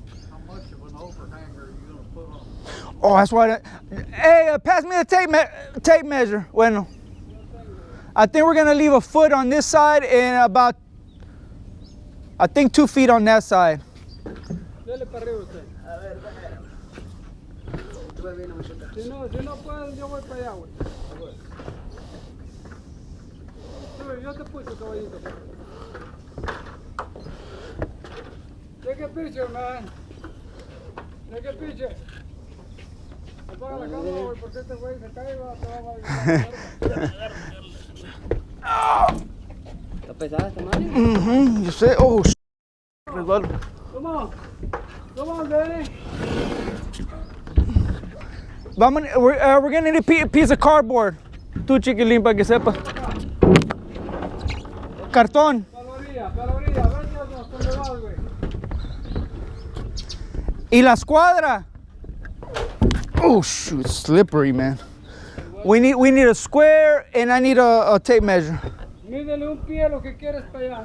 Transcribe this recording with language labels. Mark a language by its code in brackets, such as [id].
[en] How much of an overhanger are you gonna put on? Oh, that's why. Hey, pass me a tape measure. Bueno. I think we're gonna leave a foot on this side and about, I think 2 feet on that side. [es] Dele para arriba usted. Si no pueden, yo voy para allá, güey. Sube, yo te puse, caballito. [en] Take a picture, man. Take a picture. [es] Apaga la cámara, güey, porque este güey se cae y te va a Está pesada esta madre. [en] You say, oh, resbalo. Come on, Danny. We're gonna need a piece of cardboard. [es] Tú, chiquilín, para que sepa. Cartón. Para la orilla, vete hasta donde vas, güey. Y la escuadra. [en] Oh shoot, it's slippery, man. We need a square and I need a tape measure. [es] Mídele un pie lo que quieres para allá.